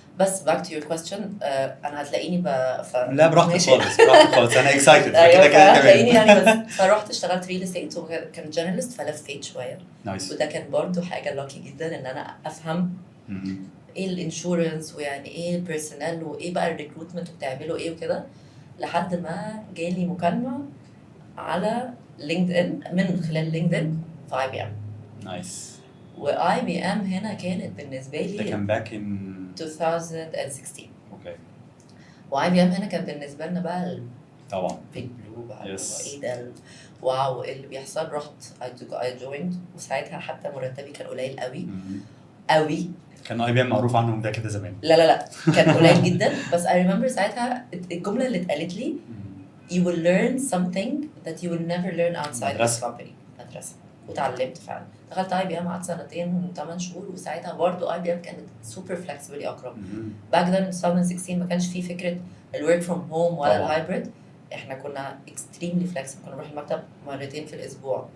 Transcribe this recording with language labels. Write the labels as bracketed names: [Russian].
[Arabic] بس [English] back to your question [Arabic] انا هتلاقيني لا براحتك خالص براحتك خالص انا اكسايتد كده كده هتلاقيني تمام. يعني. بس فرحت اشتغلت ريل استيت وكان جنراليست، فلفيت شويه. [English] Nice. [Arabic] وده كان برضو حاجه لاكي جدا ان انا افهم ايه الانشورنس ويعني ايه البيرسونال وايه بقى الريكروتمنت وبتعملوا ايه وكده، لحد ما جالي مكالمه على لينكد ان من خلال لينكد ان في اي بي ام. [English] Nice. [Arabic] واي بي ام هنا كانت بالنسبه ده لي [English] كان back in 2016. Okay. [Arabic] واي بي ام هنا كان بالنسبه لنا بقى طبعا [English] Big blue بقى. Yes. [Arabic] ايه ده واو ايه اللي بيحصل. رحت اي جويند، وساعتها حتى مرتبي كان قليل قوي قوي. كان اي بي ام معروف عنهم ده كده زمان. لا كان قليل جدا. بس [English] I remember [Arabic] ساعتها الجملة اللي اتقالت لي [English] you will learn something that you will never learn outside this company. [Arabic] مدرسة. وتعلمت فعلا. دخلت اي بي ام قعدت 2 شهور، وساعتها برضه اي بي ام كانت سوبر فلكسبل يا اكرم. باك then 2016 ما كانش فيه فكرة الورك فروم هوم ولا الهايبريد. احنا كنا [English] extremely flexible، [Arabic] كنا نروح المكتب 2 مرات في الاسبوع.